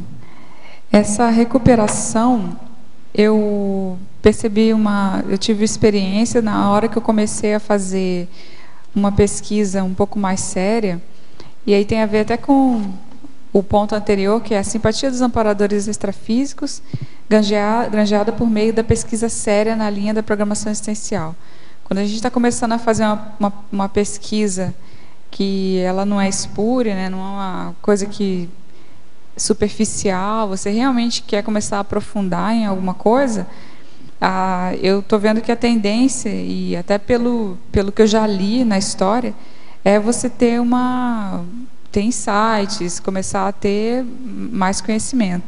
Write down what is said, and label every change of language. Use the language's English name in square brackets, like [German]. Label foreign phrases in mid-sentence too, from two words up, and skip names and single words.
[Portuguese] Essa recuperação, eu percebi eu tive experiência na hora que eu comecei a fazer uma pesquisa um pouco mais séria, e aí tem a ver até com o ponto anterior, que é a simpatia dos amparadores extrafísicos, granjeada por meio da pesquisa séria na linha da programação existencial. Quando a gente está começando a fazer uma pesquisa que ela não é espúria, né, não é uma coisa que superficial, você realmente quer começar a aprofundar em alguma coisa, eu estou vendo que a tendência, e até pelo que eu já li na história, é você ter insights, começar a ter mais conhecimento.